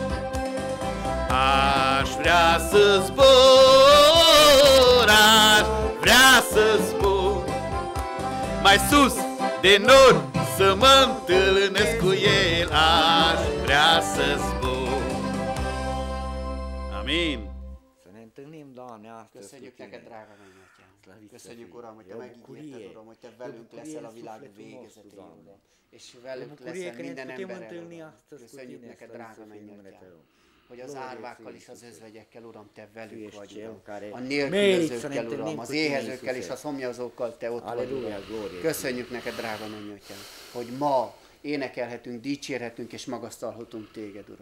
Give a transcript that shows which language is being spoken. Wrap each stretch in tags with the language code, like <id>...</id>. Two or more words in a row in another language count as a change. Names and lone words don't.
<ro>Aș vrea să zbor, aș vrea să zbor mai sus de nori, să mă întâlnesc cu el, aș vrea să zbor. Amin. Să ne întâlnim, Doamne, astăzi.</ro> <hu>Köszönjük neked, drága Mennyatján.</hu> <ro>Slăvit să</ro> <hu>Köszönjük,</hu> <ro>fii.</ro> <hu>Uram, hogy</hu> <ro>E</ro> <hu>te</hu> <ro>o</ro> <hu>megígérted,</hu> <ro>bucurie.</ro> <hu>Uram, hogy te</hu> <ro>E o</ro> <hu>velünk</hu> <ro>bucurie</ro> <hu>leszel a</hu> <ro>în</ro> <hu>világ</hu> <ro>sufletul nostru,</ro> <hu>végezetéig,</hu> <ro>Doamne.</ro> <hu>Uram. És</hu> <ro>E o</ro> <hu>velünk</hu> <ro>bucurie</ro> <hu>leszel</hu> <ro>că ne</ro> <hu>minden</hu> <ro>putem</ro> <hu>emberrel,</hu> <ro>întâlni</ro> <hu>Uram.</hu> <ro>astăzi cu</ro> <hu>Köszönjük</hu> <ro>tine,</ro> <hu>neked,</hu> <ro>slăvit</ro> <hu>drága</hu> <ro>să fii numele</ro> <hu>Mennyatján,</hu> <ro>Tău.</ro> <hu>hogy az</hu> <ro>Glorie</ro> <hu>árvákkal és</hu> <ro>ție,</ro> <hu>az</hu> <ro>Iisuse.</ro> <hu>özvegyekkel, Uram, te</hu> <ro>Tu</ro> <hu>velük</hu> <ro>ești</ro> <hu>vagy,</hu> <ro>cel</ro> <hu>Uram.</hu> <ro>care</ro> <hu>A</hu> <ro>meriți să ne</ro> <hu>nélkülözőkkel,</hu> <ro>întâlnim</ro> <hu>Uram,</hu> <ro>cu</ro> <hu>az</hu> <ro>tine,</ro> <hu>éhezőkkel és</hu> <ro>Iisuse.</ro> <hu>a szomjazókkal te ott vagy,</hu> <ro>Aleluja,</ro> <hu>Uram.</hu> <ro>glorie</ro> <hu>Köszönjük neked, drága Mennyatján, hogy ma énekelhetünk, dicsérhetünk és magasztalhatunk téged, Uram.</hu>